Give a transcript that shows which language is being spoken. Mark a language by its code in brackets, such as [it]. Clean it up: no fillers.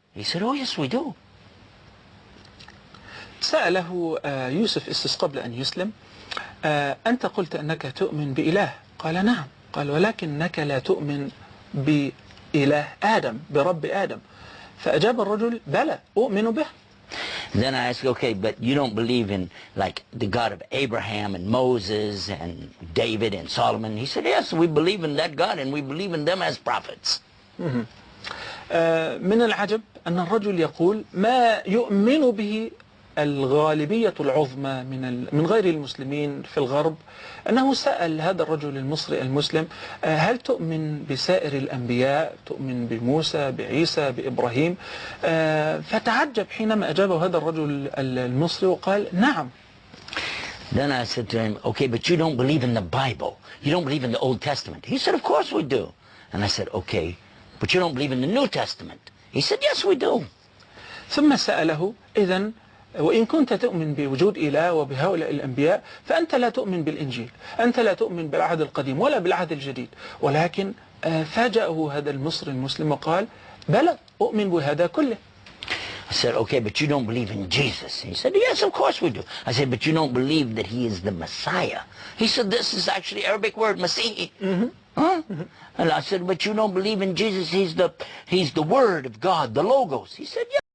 [en] He said, oh, yes, we do. [ar] سأله يوسف إسس قبل أن يسلم أنت قلت أنك تؤمن بإله؟ قال نعم. قال ولكنك لا تؤمن بإله آدم، برب آدم. فأجاب الرجل بلى أؤمن به. [en] Then I asked, okay, but you don't believe in like the God of Abraham and Moses and David and Solomon? He said, yes, we believe in that God and we believe in them as prophets. [ar] من العجب أن الرجل يقول ما يؤمن به الغالبية العظمى من غير المسلمين في الغرب، أنه سأل هذا الرجل المصري المسلم هل تؤمن بسائر الأنبياء، تؤمن بموسى، بعيسى، بإبراهيم؟ فتعجب حينما أجابه هذا الرجل المصري وقال نعم. [en] Then I said to him, okay, but you don't believe in the Bible. You don't believe in the Old Testament. He said, of course we do. And I said, okay, but you don't believe in the New Testament. He said, yes, we do. [ar] ثم سأله إذن وإن كنت تؤمن بوجود إله وبهؤلاء الأنبياء فأنت لا تؤمن بالإنجيل، أنت لا تؤمن بالعهد القديم ولا بالعهد الجديد. ولكن فاجأه هذا المصري المسلم وقال بلى أؤمن بهذا كله. [en] I said, okay, but you don't believe in Jesus. He said, yes, of course we do. I said, but you don't believe that he is the Messiah. He said, this is actually Arabic word, Masih. Huh? And I said, but you don't believe in Jesus. He's the Word of God, the Logos. He said, yes.